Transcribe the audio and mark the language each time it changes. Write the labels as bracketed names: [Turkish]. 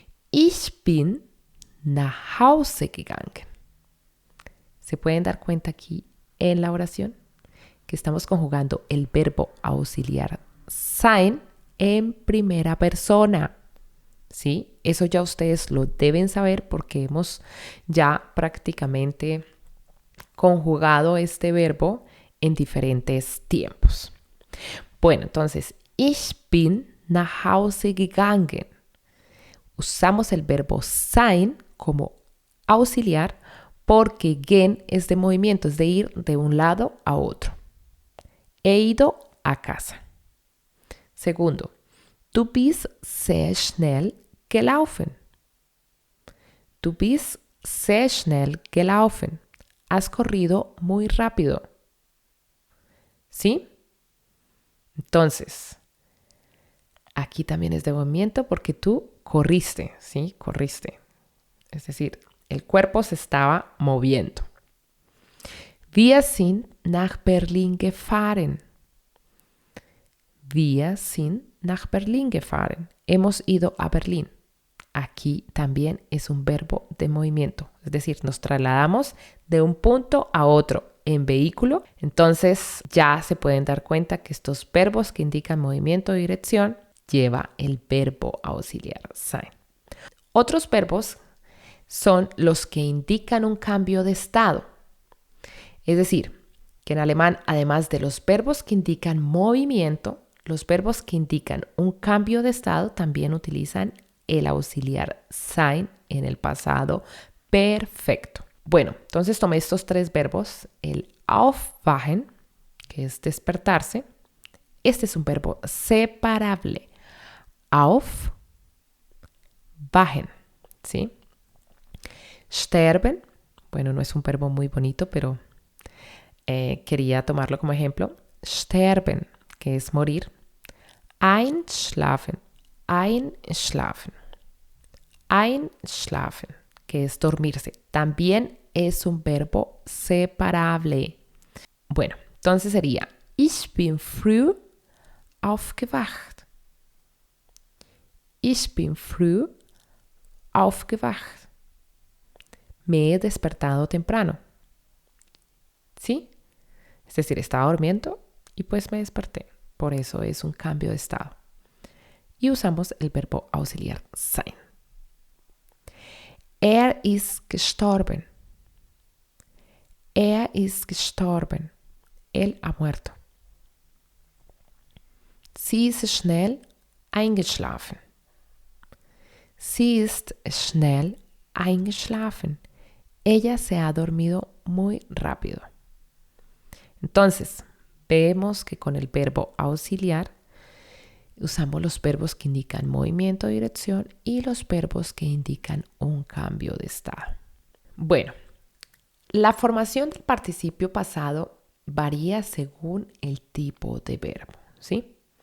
[German] Ich bin nach Hause gegangen. [Spanish] ¿Se pueden dar cuenta aquí en la oración que estamos conjugando el verbo auxiliar sein en primera persona? ¿Sí? Eso ya ustedes lo deben saber porque hemos ya prácticamente conjugado este verbo en diferentes tiempos. Bueno, entonces, [German] ich bin nach Hause gegangen. [Spanish] Usamos el verbo sein como auxiliar porque gehen es de movimiento, es de ir de un lado a otro. He ido a casa. [German] Segundo, du bist sehr schnell gelaufen. Du bist sehr schnell gelaufen. [Spanish] Has corrido muy rápido. ¿Sí? Entonces, aquí también es de movimiento porque tú corriste, ¿sí? Corriste. Es decir, el cuerpo se estaba moviendo. [German] Wir sind nach Berlin gefahren. Wir sind nach Berlin gefahren. [Spanish] Hemos ido a Berlín. Aquí también es un verbo de movimiento. Es decir, nos trasladamos de un punto a otro en vehículo. Entonces ya se pueden dar cuenta que estos verbos que indican movimiento o dirección lleva el verbo auxiliar sein. Otros verbos son los que indican un cambio de estado. Es decir, que en alemán, además de los verbos que indican movimiento, los verbos que indican un cambio de estado también utilizan el auxiliar sein en el pasado perfecto. Bueno, entonces tomé estos tres verbos, el aufwachen, que es despertarse. Este es un verbo separable. Auf, wachen, ¿sí? Sterben, bueno, no es un verbo muy bonito, pero quería tomarlo como ejemplo. Sterben, que es morir. [German] Einschlafen, einschlafen. [Spanish] Einschlafen, que es dormirse. También es un verbo separable. Bueno, entonces sería [German] Ich bin früh aufgewacht. Ich bin früh aufgewacht. [Spanish] Me he despertado temprano. ¿Sí? Es decir, estaba durmiendo y pues me desperté. Por eso es un cambio de estado. Y usamos el verbo auxiliar sein. [German] Er ist gestorben. Er ist gestorben. [Spanish] Él ha muerto. [German] Sie ist schnell eingeschlafen. Sie ist schnell eingeschlafen. [Spanish] Ella se ha dormido muy rápido. Entonces, vemos que con el verbo auxiliar usamos los verbos que indican movimiento o dirección y los verbos que indican un cambio de estado. Bueno, la formación del participio pasado varía según el tipo de verbo, ¿sí?